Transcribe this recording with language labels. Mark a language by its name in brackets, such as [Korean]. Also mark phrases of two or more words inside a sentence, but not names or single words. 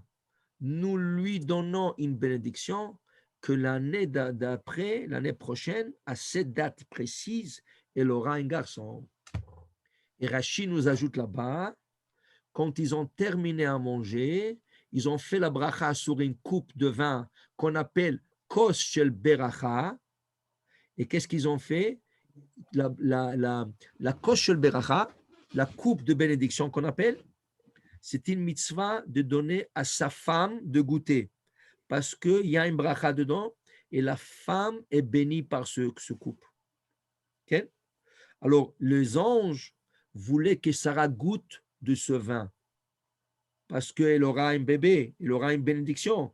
[French] Nous lui donnons une bénédiction que l'année d'après, l'année prochaine, à cette date précise, elle aura un garçon. Et Rachid nous ajoute là-bas, quand ils ont terminé à manger, ils ont fait la bracha sur une coupe de vin qu'on appelle [Hebrew] כוס של ברכה. [French] Et qu'est-ce qu'ils ont fait? La [Hebrew] כוס של ברכה, [French] la coupe de bénédiction qu'on appelle, c'est une mitzvah de donner à sa femme de goûter. Parce qu'il y a une bracha dedans et la femme est bénie par ce coupe. Okay? Alors, les anges voulaient que Sarah goûte de ce vin parce qu'elle aura un bébé, elle aura une bénédiction.